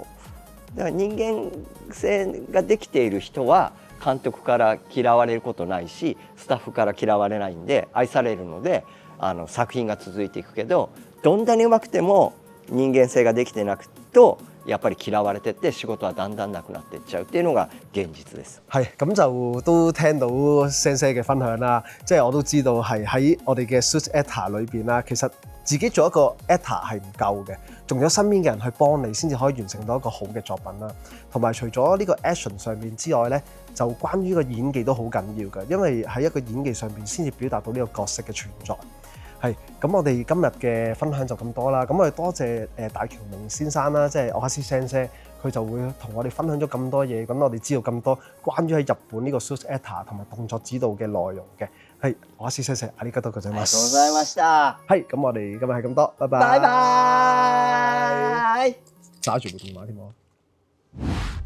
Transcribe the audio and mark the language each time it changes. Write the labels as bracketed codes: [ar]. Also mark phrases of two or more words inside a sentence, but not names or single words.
[ja] だから人間性ができている人は監督から嫌われることないしスタッフから嫌われないんで愛されるので作品が続いていくけどどんなにうまくても人間性ができてなくとやっぱり嫌われてって仕事はだんだんなくなっていっちゃうっていうのが現実です。 [yue] 係咁就都聽到先生嘅分享啦，即係我都知道係喺我哋嘅 [en] Suits Actor [yue] 裏邊啦，其實自己做一個 actor 係唔夠嘅，仲有身邊嘅人去幫你先至可以完成到一個好嘅作品啦。同埋除咗呢個 action 上面之外咧，就關於個演技都好緊要嘅，因為喺一個演技上面先至表達到呢個角色嘅存在。係，咁我哋今日嘅分享就咁多啦。咁我哋多謝大橋明先生啦，即係我哈斯先生，佢就會同我哋分享咗咁多嘢，咁我哋知道咁多關於喺日本呢個 [en] Suits Actor [yue] 同埋動作指導嘅內容嘅。係，我哈斯先生， [ja] ありがとうございます。ありがとうございました。 [yue] 係，咁我哋今日係咁多，拜拜。拜拜。揸住部電話添喎。